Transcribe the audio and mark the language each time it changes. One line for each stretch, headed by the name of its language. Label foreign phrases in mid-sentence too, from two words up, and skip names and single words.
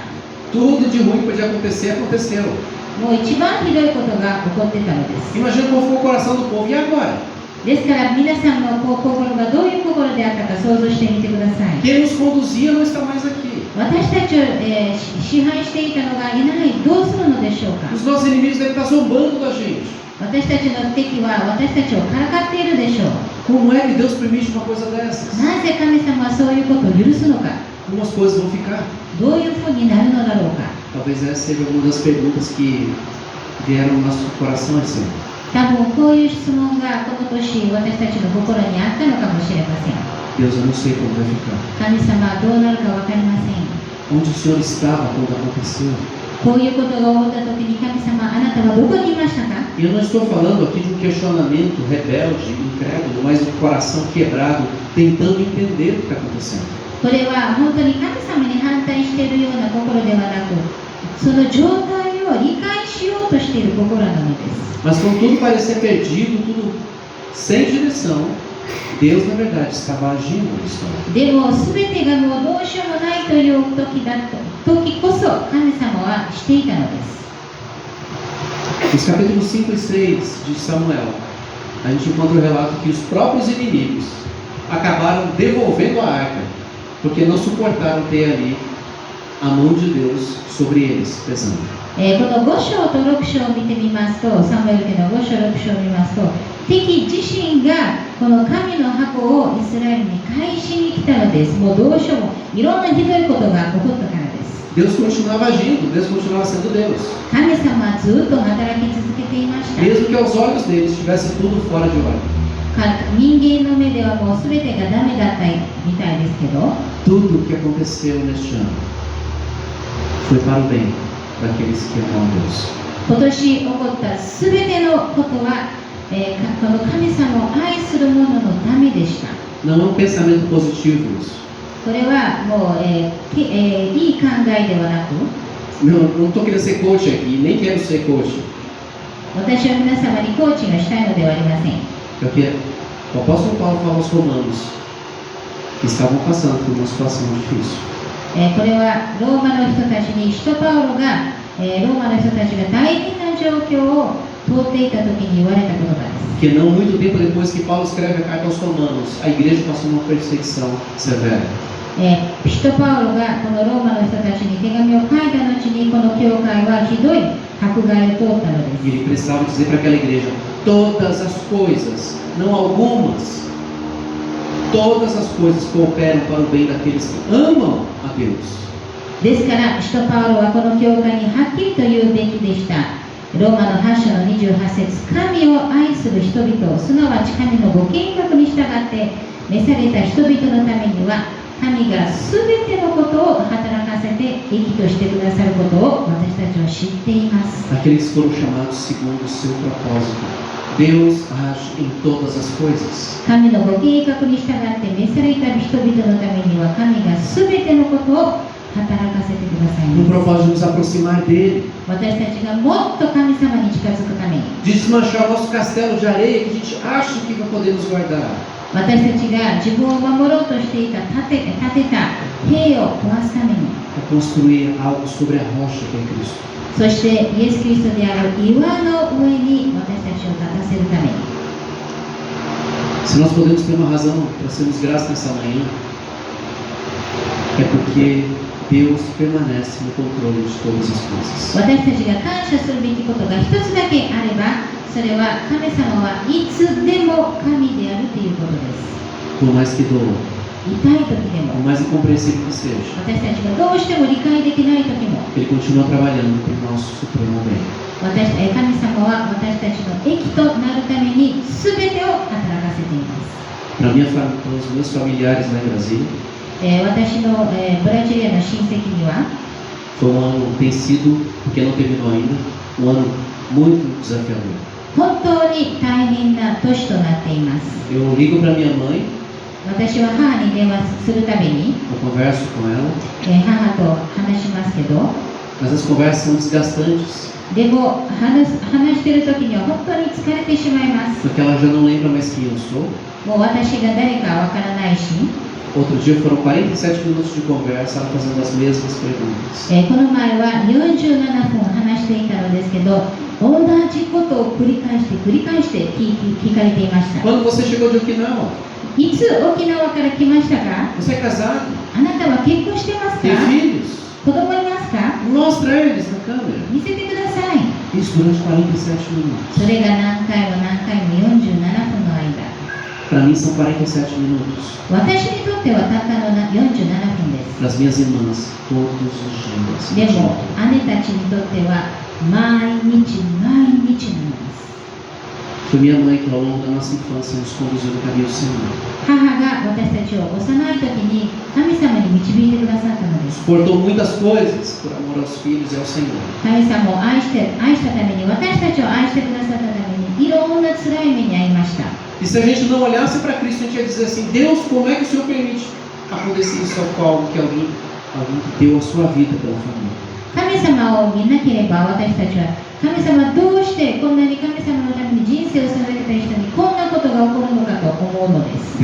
Portuguese: Tudo de ruim que podia acontecer, aconteceu.
Japanese: もう一番ひどいことが起こってたのです。
Portuguese: Imagina como ficou o coração do povo. E agora?
Japanese: ですから皆さんの心がどういう心であったか想像してみてください。
Portuguese: Quem nos conduzia não está mais aqui.
Japanese: 私たちを、支配していたのがいない、どうするのでしょうか。
Portuguese: Os nossos inimigos devem estar zombando da gente.
Japanese: 私たちの敵は私たちをからかっているでしょう。
Portuguese: Como é que Deus permite uma coisa dessas?
Japanese: なぜ神様はそういうことを許すのか。
Portuguese: Como as coisas vão ficar?
Japanese: どういうふうになるのだろうか。
Portuguese: Talvez essa seja uma das perguntas que vieram no nosso coração esse ano.
Japanese: 多分こういう質問がこの年私たちの心にあったのかもしれません。
Portuguese: Deus, eu não sei como vai ficar.
Japanese: 神様はどうなるか分かりません。
Portuguese: Onde o Senhor estava quando aconteceu?
Japanese: こういうことが起こった時に神様、あなたはどこにいましたか？
Portuguese: E eu não estou falando aqui de um questionamento rebelde, incrédulo, mas um coração quebrado, tentando entender o que está acontecendo.
Japanese: これは本当に神様に反対しているような心ではなく、その状態を理解しようとしている心なのです。
Portuguese: Mas quando tudo parecia perdido, tudo sem direção, Deus, na verdade, estava agindo na história.
Japanese: でも全てがもうどうしようもないという時こそ神様はしていたのです。
Portuguese: Nos capítulos 5 e 6 de Samuel, a gente encontra o relato que os próprios inimigos acabaram devolvendo a arca, porque não suportaram ter ali a mão de Deus sobre eles, pesando.
Japanese: この5章と6章を見てみますと、サムエル記の5章6章を見ますと、敵自身がこの神の箱をイスラエルに返しに来たのです。もうどうしようもいろんなひどいことが起こったからです。
Portuguese: Deus continuava agindo, Deus continuava sendo Deus.
Japanese: 神様はずっと働き続けていました。
Portuguese: Mesmo que aos olhos deles estivesse tudo fora de ordem.
Japanese: 人間の目ではもう全てがダメだったみたいですけど、
Portuguese: Tudo o que aconteceu neste ano foi para o bem daqueles que amam a Deus.
Japanese: 今年起こった全てのことは、この神様を愛する者のためでした。
Portuguese: Não é um pensamento positivo isso.
Japanese: これはもう、いい考えではなく、
Portuguese: Não estou querendo ser coach aqui, nem quero ser coach.
Japanese: 私は皆様にコーチがしたいのではありません。
Portuguese: Porque o apóstolo Paulo fala aos romanos que estavam passando por uma situação difícil.
Japanese: これはローマの人たちに使徒パウロが、ローマの人たちが大変な状況を通っていた時に言われた言葉です。
Portuguese: Que não muito tempo depois que Paulo escreve a carta aos romanos, a igreja passou uma perseguição severa.
Japanese: 使徒パウロがこのローマの人たちに手紙を書いた後にこの教会はひどい迫害を通ったのです。
Portuguese: E ele precisava dizer para aquela igreja: todas as coisas, não algumas, todas as coisas cooperam para o bem daqueles que amam a Deus.
Japanese: ですから使徒パウロはこの教会にはっきりと言うべきでした。ローマの8章の28節、神を愛する人々、すなわち神のご計画に従って召された人々のためには、神がすべてのことを働かせて益としてくださることを私たちは知っています。
Portuguese: Aqueles que foram chamados segundo o seu propósito. Deus age em todas as coisas.
Japanese: 神のご計画に従って召された人々のためには、神がすべてのことを働かせてください
Portuguese: No
Japanese: ます。
Portuguese: propósito de nos aproximar dele,
Japanese: 私たちがもっと神様に近づくために、
Portuguese: de desmanchar o nosso castelo de areia que a gente acha que vai poder nos guardar.
Japanese: 私たちが自分を守ろうとしていた建てた塀を壊すために、
Portuguese: É construir algo sobre a rocha que é Cristo.
Japanese: そしてイエス・キリストである岩の上に私たちを立たせるために、
Portuguese: Se nós podemos ter uma razão para sermos gratos nessa manhã, é porque Deus permanece no controle de todas as coisas.
Japanese: 私たちが感謝するべきことが一つだけあれば、それは神様はいつでも神であるということです。
Portuguese: Por mais que doa,
Japanese: 痛い時で
Portuguese: por
Japanese: も、
Portuguese: mais incompreensível que seja,
Japanese: 私たちがどうしても理解できない時も、
Portuguese: Ele continua trabalhando para o nosso supremo bem.
Japanese: 神様は私たちの益となるために全てを働かせています。
Portuguese: Para os meus familiares lá em Brasília,
Japanese: 私の、ブラジリアの親戚には、
Portuguese: foi ano, tem sido, porque não terminou ainda, ano muito desafiador.
Japanese: 本当に大変な年となっています。
Portuguese: Eu ligo para minha mãe,
Japanese: 私は母に電話するたびに、
Portuguese: eu converso com ela,
Japanese: 母と話しますけど、
Portuguese: mas as conversas são desgastantes,
Japanese: でも話している時には本当に疲れてしまいます。
Portuguese: porque ela já não lembra mais quem eu sou.
Japanese: もう私が誰かわからないし、
Portuguese: Outro dia foram 47 minutos de conversa, ela fazendo as mesmas perguntas.
Japanese: この前は47分話していたのですけど、同じことを繰り返して聞かれていました。
Portuguese: Quando você chegou de Okinawa?
Japanese: いつ沖縄から来ましたか？
Portuguese: Você é casado?
Japanese: あなたは結婚してますか？
Portuguese: Tem filhos?
Japanese: 子供いますか？
Portuguese: Mostra eles na câmera.
Japanese: 見せてください。
Portuguese: Isso durante 47 minutos.
Japanese: それが何回も何回も47分の間。
Portuguese: Para mim são 47 minutos.
Japanese: 私にとってはたったの47分です。
Portuguese: Para as minhas irmãs, todos os dias.
Japanese: でも姉たちにとっては毎日毎日なんです。
Portuguese: Foi minha mãe que ao longo da nossa infância nos conduziu no caminho do Senhor.
Japanese: 母が私たちを幼い時に神様に導いてくださったのです。
Portuguese: Suportou muitas coisas por amor aos filhos e ao Senhor.
Japanese: 神様を愛したために、私たちを愛してくださったためにいろんな辛い目に遭いました。
Portuguese: E se a gente não olhasse para Cristo, a gente ia dizer assim: Deus, como é que o Senhor permite acontecer isso ao qual que alguém que deu a sua vida pela família?
Japanese: 神様を見なければ私たちは、神様どうしてこんなに神様のために人生を捧げている人にこんなことが起こるのかと思うのです。